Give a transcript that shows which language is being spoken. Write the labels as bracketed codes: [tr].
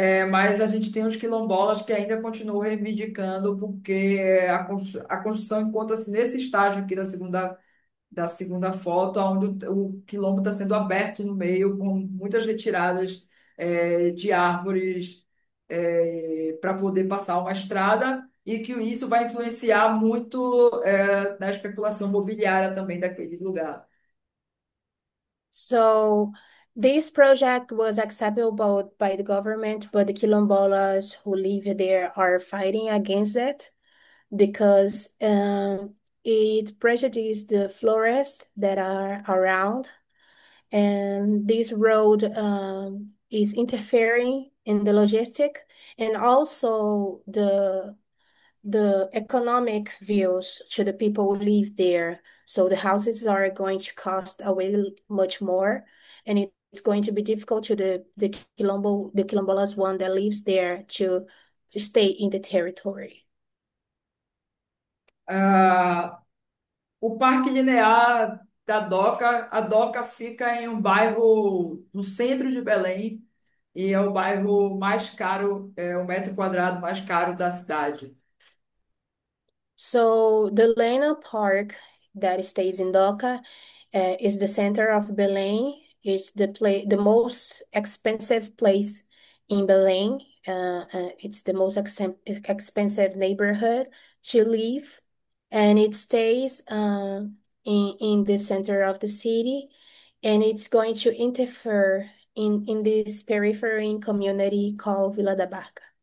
[pt] Mas a gente tem os quilombolas que ainda continuam reivindicando, porque a construção encontra-se nesse estágio aqui da segunda foto, onde o quilombo está sendo aberto no meio, com muitas retiradas de árvores para poder passar uma estrada, e que isso vai influenciar muito na especulação imobiliária também daquele lugar. [en] So this project was acceptable by the government, but the Quilombolas who live there are fighting against it because it prejudices the forests that are around, and this road is interfering in the logistic and also the economic views to the people who live there. So the houses are going to cost a way much more, and it's going to be difficult to the Quilombolas one that lives there to stay in the territory. [pt] Ah, o Parque Linear da Doca, a Doca fica em um bairro no centro de Belém, e é o bairro mais caro, o metro quadrado mais caro da cidade. [en] So the Lena Park that stays in Doca is the center of Belém. It's the most expensive place in Belém. It's the most expensive neighborhood to live, and it stays in the center of the city, and it's going to interfere in this periphery community called Vila da Barca.